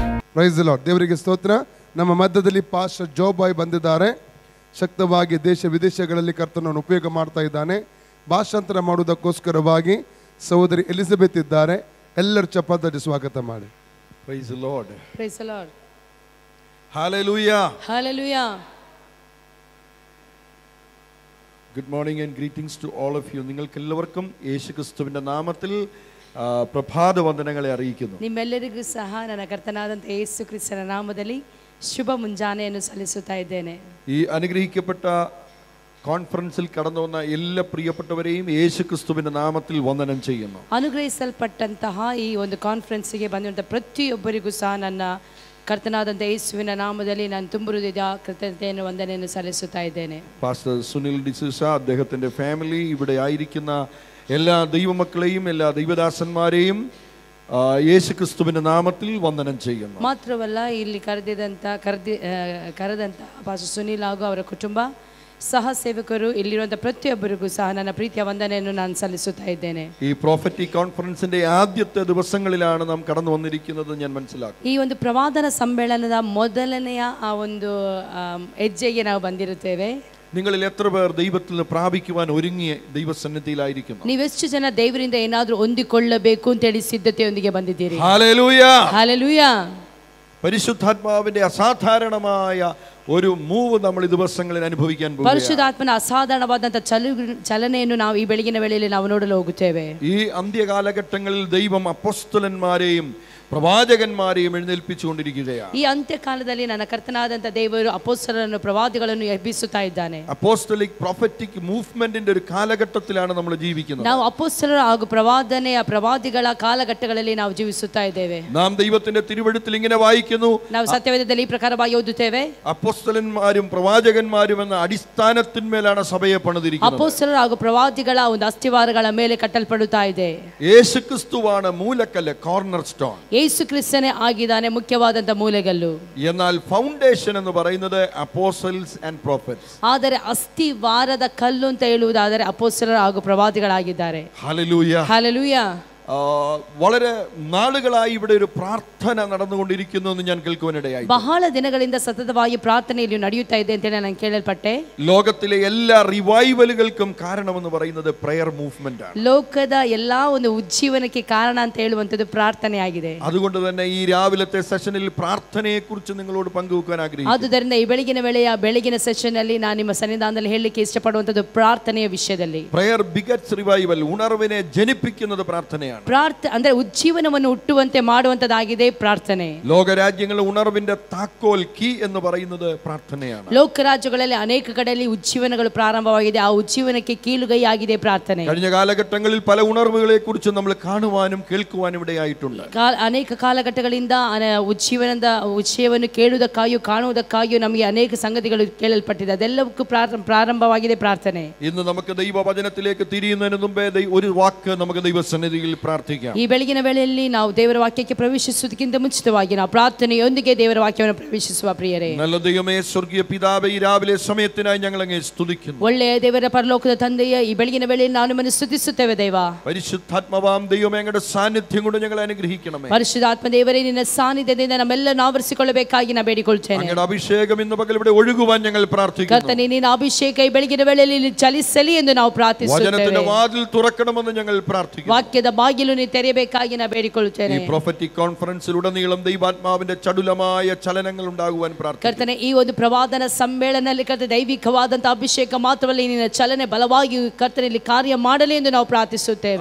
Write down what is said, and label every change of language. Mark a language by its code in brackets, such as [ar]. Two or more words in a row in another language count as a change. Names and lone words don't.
[en] Praise the Lord. [kn] ದೇವರಿಗೆ ಸ್ತೋತ್ರ. ನಮ್ಮ ಮಧ್ಯದಲ್ಲಿ ಪಾಸ್ಟರ್ ಜೋ ಬಾಯ್ ಬಂದಿದ್ದಾರೆ. ಶಕ್ತವಾಗಿ ದೇಶ ವಿದೇಶಗಳಲ್ಲಿ ಕರ್ತನನ್ನು ಉಪಯೋಗ ಮಾಡ್ತಾ ಇದ್ದಾನೆ. ಭಾಷಾಂತರ ಮಾಡುವುದಕ್ಕೋಸ್ಕರವಾಗಿ ಸಹೋದರಿ ಎಲಿಜಬೆತ್ ಇದ್ದಾರೆ. ಎಲ್ಲರೂ ಚಪ್ಪಾಳೆ ಸ್ವಾಗತ ಮಾಡಿ. [en] Praise the Lord. Praise the Lord. Hallelujah. Hallelujah. Good morning and greetings to all of you. [ml] നിങ്ങൾക്കെല്ലാവർക്കും യേശുക്രിസ്തുവിന്റെ നാമത്തിൽ പ്രഭാത വന്ദനങ്ങളെ അറിയിക്കുന്നു. [kn] ನಿಮ್ಮೆಲ್ಲರಿಗೂ ಸಹ ನನ್ನ ಕರ್ತನಾದಂತ ಯೇಸು ಕ್ರಿಸ್ತನ ನಾಮದಲ್ಲಿ ಶುಭ ಮುಂಜಾನೆಯನ್ನು ಸಲ್ಲಿಸುತ್ತಾ ಇದ್ದೇನೆ. [ml] ഈ അനുഗ്രഹിക്കപ്പെട്ട കോൺഫറൻസിൽ കടന്നു വന്ന എല്ലാ പ്രിയപ്പെട്ടവരെയും യേശുക്രിസ്തുവിന്റെ നാമത്തിൽ വന്ദനം ചെയ്യുന്നു. [kn] ಅನುಗ್ರಹಿಸಲ್ಪಟ್ಟಂತಹ ಈ ಒಂದು ಕಾನ್ಫರೆನ್ಸ್ಗೆ ಬಂದಂತ ಪ್ರತಿಯೊಬ್ಬರಿಗೂ ಸಹ ನನ್ನ ಕರ್ತನಾದಂತ ಯೇಸುವಿನ ನಾಮದಲ್ಲಿ ನಾನು ತುಂಬ ಹೃದಯದ ಕೃತಜ್ಞತೆಯನ್ನು ವಂದನೆಯನ್ನು ಸಲ್ಲಿಸುತ್ತಾ ಇದ್ದೇನೆ. [ml] പാസ്റ്റർ സുനിൽ ഡിസൂസ, അദ്ദേഹത്തിന്റെ ഫാമിലി, ഇവിടെ ആയിരിക്കുന്ന എല്ലാ ദൈവമക്കളെയും എല്ലാ ദൈവദാസന്മാരെയും യേശുക്രിസ്തുവിന്റെ നാമത്തിൽ വന്ദനം ചെയ്യുന്നു. [kn] ಮಾತ್ರವಲ್ಲ, ಇಲ್ಲಿ ಕರೆದಂತ ಪಾಸ್ಟರ್ ಸುನಿಲ್ ಹಾಗೂ ಅವರ ಕುಟುಂಬ, ಸಹ ಸೇವಕರು, ಇಲ್ಲಿರುವಂತಹ ಪ್ರತಿಯೊಬ್ಬರಿಗೂ ಸಹ ನನ್ನ ಪ್ರೀತಿಯ ವಂದನೆಯನ್ನು ನಾನು ಸಲ್ಲಿಸುತ್ತಾ ಇದ್ದೇನೆ. [ml] ഈ [en] prophetic conference [ml] ആദ്യത്തെ ദിവസങ്ങളിലാണ് നാം കടന്നു വന്നിരിക്കുന്നത് ഞാൻ മനസ്സിലാക്കുന്നു. [kn] ಈ ಒಂದು ಪ್ರವಾದನ ಸಮ್ಮೇಳನದ ಮೊದಲನೆಯ ಆ ಒಂದು ಹೆಜ್ಜೆಗೆ ನಾವು ಬಂದಿರುತ್ತೇವೆ. [ml] നിങ്ങളിൽ എത്ര പേർ ദൈവത്തിൽ നിന്ന് പ്രാപിക്കുവാൻ ഒരുങ്ങിയ ദൈവസന്നിധിയിലായിരിക്കുന്നു? [kn] ನೀವೆಷ್ಟು ಜನ ದೇವರಿಂದ ಏನಾದರೂ ಹೊಂದಿಕೊಳ್ಳಬೇಕು ಅಂತ ಹೇಳಿ ಸಿದ್ಧತೆಯೊಂದಿಗೆ ಬಂದಿದ್ದೀರಿ? [ml] ഹല്ലേലൂയ. ഹല്ലേലൂയ. പരിശുദ്ധാത്മാവിന്റെ അസാധാരണമായ ഒരു മൂവ് നമ്മൾ ഈ ദിവസങ്ങളിൽ അനുഭവിക്കാൻ പോകുന്നു. [kn] ಪರಿಶುದ್ಧಾತ್ಮನ ಅಸಾಧಾರಣವಾದಂತ ಚಲನೆಯನ್ನು ನಾವು ಈ ಬೆಳಗಿನ ವೇಳೆಯಲ್ಲಿ ನಾವು ನೋಡಲು ಹೋಗುತ್ತೇವೆ. [ml] ഈ അന്ത്യകാലഘട്ടങ്ങളിൽ ദൈവം അപ്പോസ്തലന്മാരെയും പ്രവാചകന്മാരെയും എഴുന്നേൽപ്പിച്ചുകൊണ്ടിരിക്കുകയാണ്. [kn] ಈ ಅಂತ್ಯಕಾಲದಲ್ಲಿ ನನ್ನ ಕರ್ತನಾದಂತ ದೇವರು ಅಪೊಸ್ತಲರನ್ನು ಪ್ರವಾದಿಗಳನ್ನು ಎಬ್ಬಿಸುತ್ತಾ ಇದ್ದಾನೆ. [en] apostolic prophetic movement [ml] ഒരു കാലഘട്ടത്തിലാണ് നമ്മൾ ജീവിക്കുന്നത്. [kn] ನಾವು ಅಪೊಸ್ತಲರ ಹಾಗೂ ಪ್ರವಾದಿಗಳ ಕಾಲಘಟ್ಟಗಳಲ್ಲಿ ನಾವು ಜೀವಿಸುತ್ತಾ ಇದ್ದೇವೆ. [ml] നാം ദൈവത്തിന്റെ തിരുവെഴുത്തിൽ ഇങ്ങനെ വായിക്കുന്നു. [kn] ನಾವು ಸತ್ಯವೇದದಲ್ಲಿ ಈ ಪ್ರಕಾರವಾಗಿ ಓದುತ್ತೇವೆ. [ml] അപ്പോസ്തലന്മാരും പ്രവാചകന്മാരും എന്ന അടിസ്ഥാനത്തിന്മേലാണ് സഭയെ പണിതിരിക്കുന്നത്. [kn] ಅಪೊಸ್ತಲರು ಹಾಗೂ ಪ್ರವಾದಿಗಳ ಒಂದು ಅಸ್ತಿವಾರಗಳ ಮೇಲೆ ಕಟ್ಟಲ್ಪಡುತ್ತಾ ಇದೆ. [ml] യേശുക്രിസ്തുവാണ് മൂലക്കല്ല്, [en] corner stone. [kn] ಯೇಸು ಕ್ರಿಸ್ತನೇ ಆಗಿದ್ದಾನೆ ಮುಖ್ಯವಾದಂತ ಮೂಲೆಗಲ್ಲು. [ml] എന്നാൽ ഫൗണ്ടേഷൻ എന്ന് പറയുന്നത് [en] apostles and prophets. [kn] ಆದರೆ ಅಸ್ತಿವಾರದ ಕಲ್ಲು ಅಂತ ಹೇಳುವುದಾದರೆ ಅಪೊಸ್ತಲರು ಹಾಗೂ ಪ್ರವಾದಿಗಳಾಗಿದ್ದಾರೆ. [ml] ഹല്ലേലൂയ. ഹല്ലേലൂയ. വളരെ നാളുകളായി ഇവിടെ ഒരു പ്രാർത്ഥന നടന്നുകൊണ്ടിരിക്കുന്നു എന്ന് ഞാൻ കേൾക്കുവാനിടയായി. [kn] ಬಹಳ ದಿನಗಳಿಂದ ಸತತವಾಗಿ ಪ್ರಾರ್ಥನೆ ಇಲ್ಲಿ ನಡೆಯುತ್ತಾ ಇದೆ ಅಂತ ನಾನು ಕೇಳಲ್ಪಟ್ಟೆ. [ml] ലോകത്തിലെ എല്ലാ റിവൈവലുകൾക്കും കാരണമെന്ന് പറയുന്നത് [en] prayer movement [ml] ആണ്. [kn] ಲೋಕದ ಎಲ್ಲಾ ಒಂದು ಉಜ್ಜೀವನಕ್ಕೆ ಕಾರಣ ಅಂತ ಹೇಳುವಂತದ್ದು ಪ್ರಾರ್ಥನೆ ಆಗಿದೆ. [ml] അതുകൊണ്ട് തന്നെ ഈ രാവിലത്തെ സെഷനിൽ പ്രാർത്ഥനയെക്കുറിച്ച് നിങ്ങളോട് പങ്കുവെക്കാൻ ആഗ്രഹിക്കുന്നു. [kn] ಆದುದರಿಂದ ಈ ಬೆಳಗಿನ ಸೆಷನ್ ಅಲ್ಲಿ ನಾನು ನಿಮ್ಮ ಸನ್ನಿಧಾನದಲ್ಲಿ ಹೇಳಲಿಕ್ಕೆ ಇಷ್ಟಪಡುವಂತದ್ದು ಪ್ರಾರ್ಥನೆಯ ವಿಷಯದಲ್ಲಿ. [en] prayer begets revival. [ml] ഉണർവിനെ ജനിപ്പിക്കുന്നത് പ്രാർത്ഥനയാണ്. [kn] ಅಂದ್ರೆ ಉಜ್ಜೀವನವನ್ನು ಹುಟ್ಟುವಂತೆ ಮಾಡುವಂತದ್ದಾಗಿದೆ ಪ್ರಾರ್ಥನೆ. [ml] ലോകരാജ്യങ്ങളുടെ ഉണർവിന്റെ താക്കോൽ കീ എന്ന് പറയുന്നത് പ്രാർത്ഥനയാണ്. [kn] ಲೋಕರಾಜ್ಯಗಳಲ್ಲಿ ಅನೇಕ ಕಡೆಯಲ್ಲಿ ಉಜ್ಜೀವನಗಳು ಪ್ರಾರಂಭವಾಗಿದೆ. ಆ ಉಜ್ಜೀವನಕ್ಕೆ ಕೀಲುಗೈ ಆಗಿದೆ ಪ್ರಾರ್ಥನೆ. [ml] കഴിഞ്ഞ കാലഘട്ടങ്ങളിൽ പല ഉണർവുകളെ കുറിച്ച് നമ്മൾ കാണുവാനും കേൾക്കുവാനും ഇടയായിട്ടുണ്ട്. [kn] ಅನೇಕ ಕಾಲಘಟ್ಟಗಳಿಂದ ಉಜ್ಜೀವನ ಕೇಳುವುದಕ್ಕಾಗಿಯೂ ಕಾಣುವುದಕ್ಕಾಗಿಯೂ ನಮಗೆ ಅನೇಕ ಸಂಗತಿಗಳು ಕೇಳಲ್ಪಟ್ಟಿದೆ. ಅದೆಲ್ಲವಕ್ಕೂ ಪ್ರಾರಂಭವಾಗಿದೆ ಪ್ರಾರ್ಥನೆ. [ml] ഇന്ന് നമുക്ക് ദൈവവചനത്തിലേക്ക് തിരിയുന്നതിന് മുമ്പേ ഒരു വാക്ക് നമുക്ക് ദൈവസന്നിധിയിൽ പ്രാർത്ഥിക്കാം. [kn] ಈ ಬೆಳಗಿನ ವೇಳೆಯಲ್ಲಿ ನಾವು ದೇವರ ವಾಕ್ಯಕ್ಕೆ ಪ್ರವೇಶಿಸುವುದಕ್ಕಿಂತ ಮುಂಚಿತವಾಗಿ ನಾವು ಪ್ರಾರ್ಥನೆಯೊಂದಿಗೆ ದೇವರ ವಾಕ್ಯವನ್ನು ಪ್ರವೇಶಿಸುವ ಪ್ರಿಯರೇ. [ml] നല്ല ദൈവമേ, സ്വർഗീയ പിതാവേ, ഈ രാവിലെ സമയത്തിനായി ഞങ്ങൾ അങ്ങേ സ്തുതിക്കുന്നു. [kn] ಒಳ್ಳೆಯ ದೇವರ ಪರಲೋಕದ ತಂದೆಯೇ, ಈ ಬೆಳಗಿನ ವೇಳೆಯಲ್ಲಿ ನಾವು ನಿಮ್ಮನ್ನು ಸ್ತುತಿಸುತ್ತೇವೆ ದೇವ. [ml] പരിശുദ്ധാത്മാവാം ദൈവമേ, അങ്ങയുടെ സാന്നിധ്യം കൊണ്ട് ഞങ്ങളെ അനുഗ്രഹിക്കണമേ. [kn] ಪರಿಶುದ್ಧಾತ್ಮ ದೇವರೇ, ನಿನ್ನ ಸಾನ್ನಿಧ್ಯದಿಂದ ನಮ್ಮೆಲ್ಲರನ್ನು ಆವರಿಸಿಕೊಳ್ಳಬೇಕಾಗಿ ನಾನು ಬೇಡಿಕೊಳ್ಳುತ್ತೇನೆ. [ml] അങ്ങയുടെ ಅಭಿಷೇകം ഇന്ന് പകൽ ഇവിടെ ഒഴുകുവാൻ ഞങ്ങൾ പ്രാർത്ഥിക്കുന്നു. [kn] ಕರ್ತನೇ, ನಿನ್ನ ಅಭಿಷೇಕ ಈ ಬೆಳಗಿನ ವೇಳೆಯಲ್ಲಿ ಚಲಿಸಲಿ ಎಂದು ನಾವು ಪ್ರಾರ್ಥಿಸುತ್ತೇವೆ. [ml] വചനത്തിന്റെ വാതിൽ തുറക്കണമെന്ന് ഞങ്ങൾ പ്രാർത്ഥിക്കുന്നു. [kn] ವಾಕ್ಯದ ಬಾಗಿಲು ನೀ ತೆರೆಯಬೇಕಾಗಿ ನಾನು ಬೇಡಿಕೊಳ್ಳುತ್ತೇನೆ. [ml] ഈ [en] prophetic conference [ml] ഉടനീളം ദൈവാത്മാവിന്റെ ചടുലമായ ചലനങ്ങൾ ഉണ്ടാകുവാൻ പ്രാർത്ഥിക്കുന്നു. [kn] ಕರ್ತನೇ, ಈ ಒಂದು ಪ್ರವಾದನ ಸಮ್ಮೇಳನದಲ್ಲಿ ಕರ್ತನೆ ದೈವಿಕವಾದಂತ ಅಭಿಷೇಕ ಮಾತ್ರವಲ್ಲ, ನಿನ್ನ ಚಲನೆ ಬಲವಾಗಿ ಕರ್ತನಲ್ಲಿ ಕಾರ್ಯ ಮಾಡಲಿ ಎಂದು ನಾವು ಪ್ರಾರ್ಥಿಸುತ್ತೇವೆ.